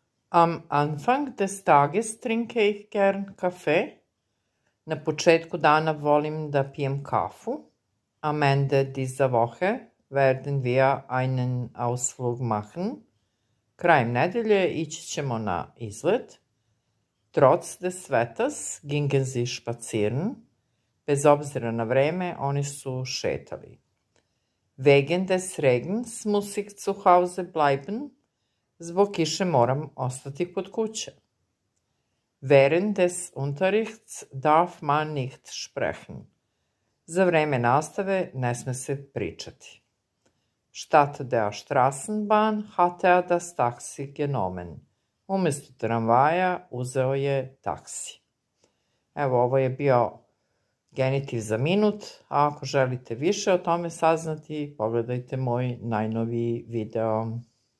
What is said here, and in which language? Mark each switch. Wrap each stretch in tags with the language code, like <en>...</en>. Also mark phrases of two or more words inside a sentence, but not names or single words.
<de>Am Anfang des Tages trinke ich gern Kaffee.</de> <sr>Na početku dana volim da pijem kafu.</sr> <de>Am Ende dieser Woche werden wir einen Ausflug machen.</de> <sr>Krajem nedelje ići ćemo na izlet.</sr> <de>Trotz des Wetters gingen sie spazieren.</de> <sr>Bez obzira na vreme, oni su šetali.</sr> <de>Wegen des Regens muss ich zu Hause bleiben.</de> <sr>Zbog kiše moram ostati kod kuće.</sr> <de>Während des Unterrichts darf man nicht sprechen.</de> <sr>Za vreme nastave ne sme se pričati.</sr> <de>Statt der Straßenbahn hat er das Taxi genommen.</de> <bs>Umjesto tramvaja uzeo je taksi. Evo, ovo je bio genitiv za minut, a ako želite više o tome saznati, pogledajte moj najnoviji video.</bs>